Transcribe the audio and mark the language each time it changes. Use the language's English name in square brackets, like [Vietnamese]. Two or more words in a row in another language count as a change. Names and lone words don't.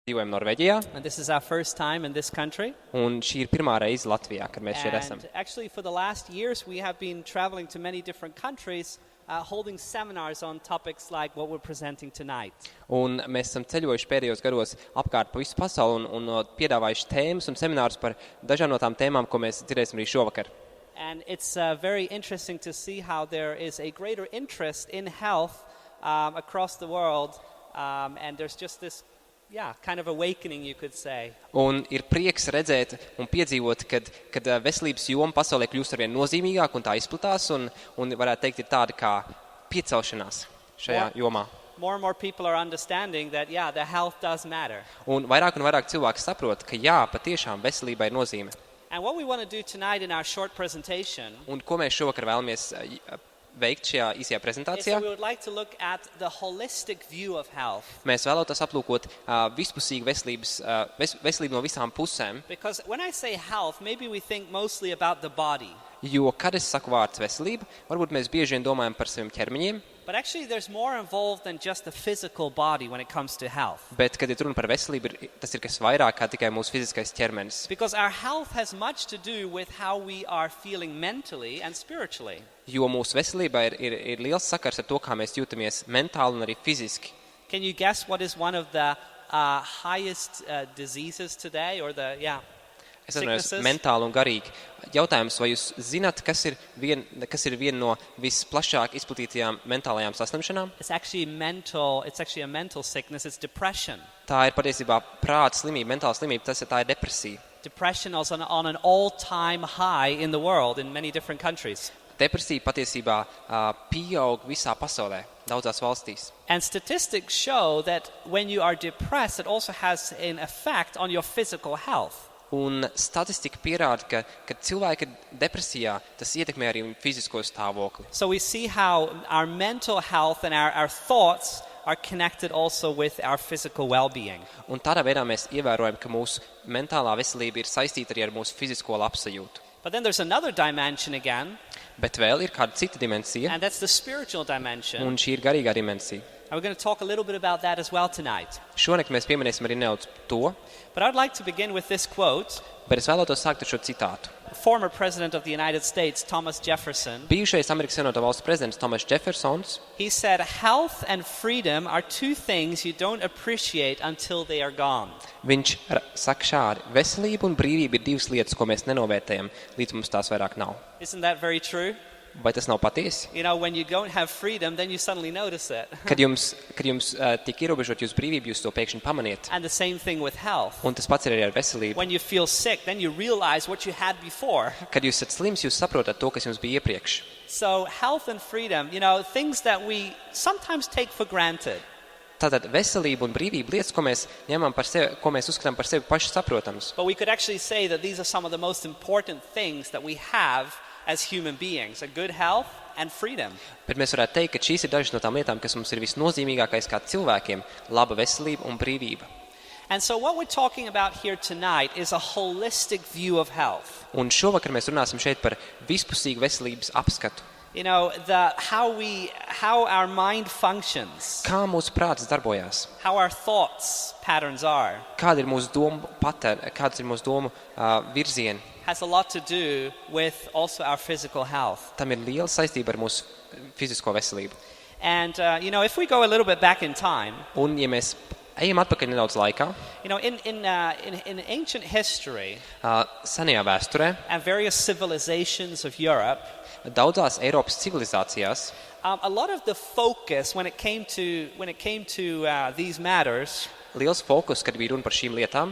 [Latvian] Dzīvojam Norvēģijā, [English] and this is our first time in this country. [Latvian] un šī ir pirmā reize Latvijā, kad mēs šeit esam. [English] And actually, for the last years, we have been traveling to many different countries, holding seminars on topics like what we're presenting tonight. [Latvian] Un mēs esam ceļojuši pēdējos gados apkārt pa visu pasauli un piedāvājuši tēmas un seminārus par dažām no tām tēmām, ko mēs dzirdēsim arī šovakar. [English] And it's very interesting to see how there is a greater interest in health across the world, and there's just this kind of awakening, you could say. [Latvian] Un ir prieks redzēt un piedzīvot, kad veselības joma pasaulē kļūst arvien nozīmīgāk un tā izplatās, un varētu teikt, ir tāda kā piecelšanās šajā jomā. [English] More and more people are understanding that, the health does matter. [Latvian] Un vairāk cilvēki saprot, ka patiešām veselībai ir nozīme. [English] And what we want to do tonight in our short presentation [Latvian] Un ko mēs šovakar vēlamies veikt šajā īsajā [English] is [Latvian] prezentācijā? [English] that we would like to look at the holistic view of health. [Latvian] Mēs vēlētos aplūkot vispusīgu veselību no visām pusēm, [English] Because when I say health, maybe we think mostly about the body. [Latvian] jo, kad es saku vārds veselība, varbūt mēs bieži vien domājam par saviem ķermeņiem, [English] But actually, there's more involved than just the physical body when it comes to health. [Latvian] bet, kad ir runa par veselību, tas ir kas vairāk kā tikai mūsu fiziskais ķermenis. [English] Because our health has much to do with how we are feeling mentally and spiritually. [Latvian] Jo mūsu veselībā ir liels sakars ar to, kā mēs jūtamies mentāli un arī fiziski. [English] Can you guess what is one of the highest diseases today, or [Latvian] Es atvainojos, [English] sicknesses? [Latvian] mentāli un garīgi. Jautājums, vai jūs zināt, kas ir viena no visplašāk izplatītajām mentālajām saslimšanām? [English] It's actually a mental sickness. It's depression. [Latvian] Tā ir patiesībā prāta slimība, mentāla slimība, tā ir depresija. [English] Depression is on an all-time high in the world in many different countries. [Latvian] Depresija patiesībā pieaug visā pasaulē, daudzās valstīs. [English] And statistics show that when you are depressed, it also has an effect on your physical health. [Latvian] Un statistika pierāda, ka, kad cilvēki ir depresijā, tas ietekmē arī viņu fizisko stāvokli. [English] So we see how our mental health and our thoughts are connected also with our physical well-being. [Latvian] Un tādā veidā mēs ievērojam, ka mūsu mentālā veselība ir saistīta arī ar mūsu fizisko labsajūtu. [English] But then there's another dimension again, [Latvian] Bet vēl ir kāda cita dimensija, [English] and that's the spiritual dimension. [Latvian] un šī ir garīgā dimensija. [English] And we're going to talk a little bit about that as well tonight. [Latvian] Šonakt mēs pieminēsim arī nedaudz to, [English] But I'd like to begin with this quote. [Latvian] bet es vēlētos sākt ar šo citātu. [English] Former President of the United States, Thomas Jefferson, [Latvian] Bijušais Amerikas Savienoto Valstu prezidents Thomas Jeffersons, [English] he said, "Health and freedom are two things you don't appreciate until they are gone." [Latvian] viņš saka šādi: veselība un brīvība ir divas lietas, ko mēs nenovērtējam, līdz mums tās vairāk nav. [English] Isn't that very true? [Latvian] Vai tas nav patiesi? [English] You know, when you don't have freedom, then you suddenly notice it. [Latvian] Kad jums tiek ierobežot jūsu brīvību, jūs to pēkšņi pamaniet. [English] And the same thing with health. [Latvian] Un tas pats ir arī ar veselību. [English] When you feel sick, then you realize what you had before. [Latvian] Kad jūs esat slims, jūs saprotat to, kas jums bija iepriekš. [English] So health and freedom, things that we sometimes take for granted. [Latvian] Tātad veselība un brīvība lietas, ko mēs ņemam par sevi, ko mēs uzskatām par sevi paši saprotams. [English] But we could actually say that these are some of the most important things that we have as human beings, a good health and freedom. [Latvian] Bet mēs varētu teikt, ka šīs ir dažas no tām lietām, kas mums ir visnozīmīgākais kā cilvēkiem – laba veselība un brīvība. [English] And so what we're talking about here tonight is a holistic view of health. [Latvian] Un šovakar mēs runāsim šeit par vispusīgu veselības apskatu. [English] How our mind functions, [Latvian] Kā mūsu prāts darbojās? [English] how our thoughts patterns are, [Latvian] Kāda ir mūsu domu kāds ir mūsu domu virzieni? [English] has a lot to do with also our physical health. [Latvian] Tam ir liela saistība ar mūsu fizisko veselību. [English] And, if we go a little bit back in time, [Latvian] Un, ja mēs ejam atpakaļ nedaudz laikā, [English] in ancient history [Latvian] senajā vēsturē, [English] and various civilizations of Europe, [Latvian] daudzās Eiropas civilizācijās, [English] a lot of the focus when it came to these matters [Latvian] liels fokus, kad bija runa par šīm lietām,